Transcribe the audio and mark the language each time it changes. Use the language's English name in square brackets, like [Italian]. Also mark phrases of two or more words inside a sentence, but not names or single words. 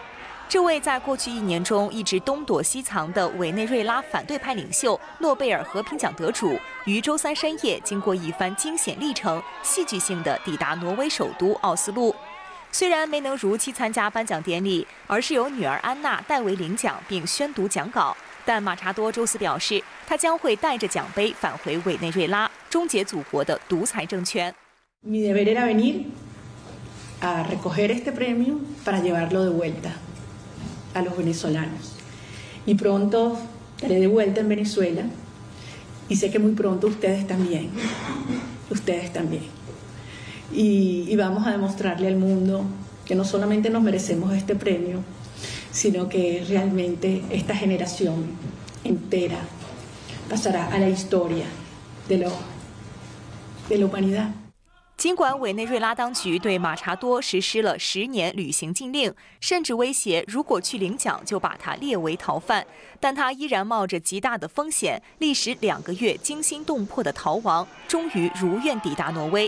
[Chinese] 这位在过去1年中一直东躲西藏的委内瑞拉反对派领袖、诺贝尔和平奖得主，于周3深夜经过一番惊险历程，戏剧性地抵达挪威首都奥斯陆。虽然没能如期参加颁奖典礼，而是由女儿安娜代为领奖并宣读讲稿，但马查多周4表示，他将会带着奖杯返回委内瑞拉，终结祖国的独裁政权。 [Spanish] Mi deber era venir a recoger este premio para llevarlo de vuelta.A los venezolanos. Y pronto estaré de vuelta en Venezuela. Y sé que muy pronto ustedes también. Ustedes también. Y vamos a demostrarle al mundo que no solamente nos merecemos este premio, sino que realmente esta generación entera pasará a la historia de la humanidad. [Chinese] 尽管委内瑞拉当局对马查多实施了10年旅行禁令，甚至威胁如果去领奖就把他列为逃犯，但他依然冒着极大的风险，历时2个月惊心动魄的逃亡，终于如愿抵达挪威。